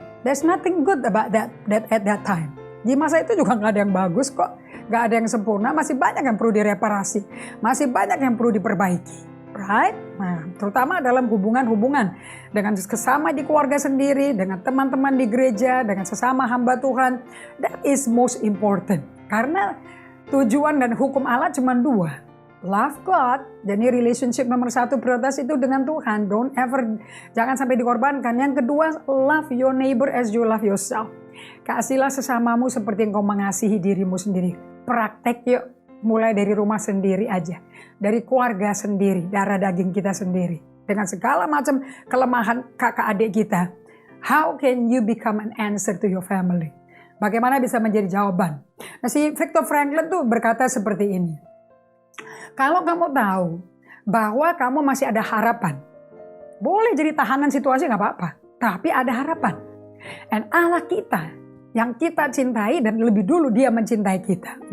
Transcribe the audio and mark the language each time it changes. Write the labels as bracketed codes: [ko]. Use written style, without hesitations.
[en] There's nothing good about that at that time. [id] Di masa itu juga nggak ada yang bagus kok, nggak ada yang sempurna, masih banyak yang perlu direparasi, masih banyak yang perlu diperbaiki. Right? Nah, terutama dalam hubungan-hubungan dengan sesama di keluarga sendiri, dengan teman-teman di gereja, dengan sesama hamba Tuhan. [en] That is most important. [id] Karena tujuan dan hukum Allah cuma 2. [en] Love God, [id] jadi relationship nomor 1 prioritas itu dengan Tuhan. Jangan sampai dikorbankan. Yang kedua, [en] love your neighbor as you love yourself. [id] Kasihlah sesamamu seperti engkau mengasihi dirimu sendiri. Praktek yuk. Mulai dari rumah sendiri aja. Dari keluarga sendiri, darah daging kita sendiri. Dengan segala macam kelemahan kakak adik kita. [en] How can you become an answer to your family? [id] Bagaimana bisa menjadi jawaban? Nah, si Viktor Frankl tuh berkata seperti ini. Kalau kamu tahu bahwa kamu masih ada harapan. Boleh jadi tahanan situasi gak apa-apa. Tapi ada harapan. And Allah kita yang kita cintai dan lebih dulu dia mencintai kita.